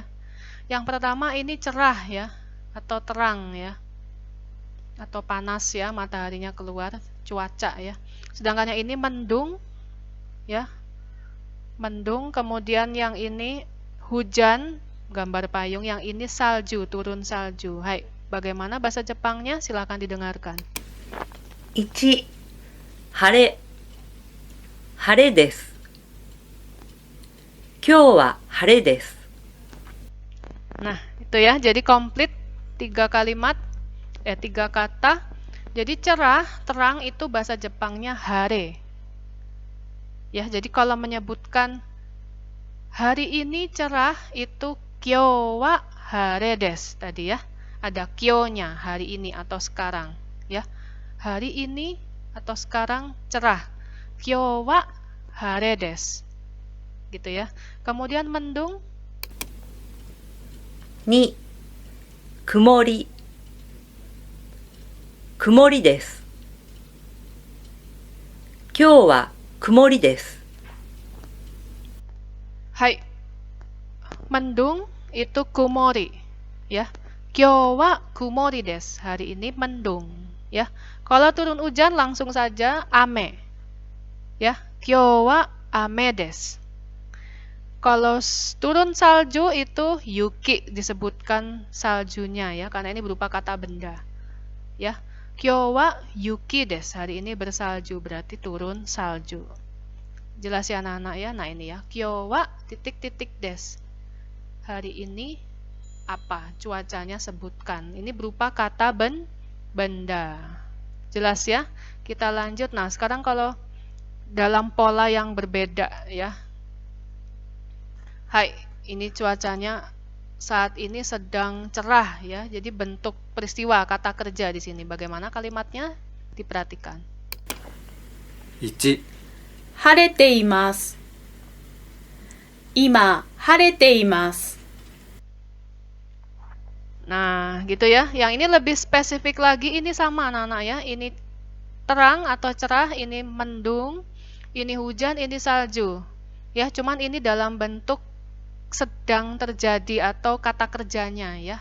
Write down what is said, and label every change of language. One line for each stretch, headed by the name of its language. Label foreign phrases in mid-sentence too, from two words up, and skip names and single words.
Indonesian: Yang pertama ini cerah ya, atau terang ya, atau panas ya, mataharinya keluar, cuaca ya. Sedangkan yang ini mendung ya, mendung. Kemudian yang ini hujan, gambar payung. Yang ini salju, turun salju. Hai, bagaimana bahasa Jepangnya? Silakan didengarkan.
Japanese: 1、晴れ、晴れです。今日は晴れです。
Indonesian: Nah, itu ya. Jadi komplit 3 kalimat, 3 kata. Jadi cerah, terang itu bahasa Jepangnya hare. Ya, jadi kalau menyebutkan hari ini cerah itu
Japanese: 今日は晴れです
Indonesian: tadi ya. Ada kyo-nya, hari ini atau sekarang ya. Hari ini atau sekarang cerah.
Japanese: 今日は晴れです.
Indonesian: Gitu ya. Kemudian mendung
Japanese: 2、曇り、曇りです。今日は曇りです。
Indonesian: hai. Mendung itu kumori ya.
Japanese: 今日は曇りです.
Indonesian: Hari ini mendung ya. Kalau turun hujan langsung saja ame.
Japanese: Ya, 今日は雨です.
Indonesian: Kalau turun salju itu yuki, disebutkan saljunya ya, karena ini berupa kata benda.
Japanese: Ya, 今日は雪です.
Indonesian: Hari ini bersalju, berarti turun salju. Jelas ya anak-anak ya. Nah, ini ya,
Japanese: 今日は
Indonesian: titik-titik desu. Hari ini apa? Cuacanya sebutkan. Ini berupa kata benda. Jelas ya? Kita lanjut. Nah, sekarang kalau dalam pola yang berbeda ya. Hai, ini cuacanya saat ini sedang cerah ya. Jadi bentuk peristiwa kata kerja di sini. Bagaimana kalimatnya? Diperhatikan.
Japanese: 1、晴れています。今、晴れています。
Indonesian: Nah, gitu ya. Yang ini lebih spesifik lagi. Ini sama anak-anak ya. Ini terang atau cerah, ini mendung, ini hujan, ini salju. Ya, cuman ini dalam bentuk sedang terjadi atau kata kerjanya ya.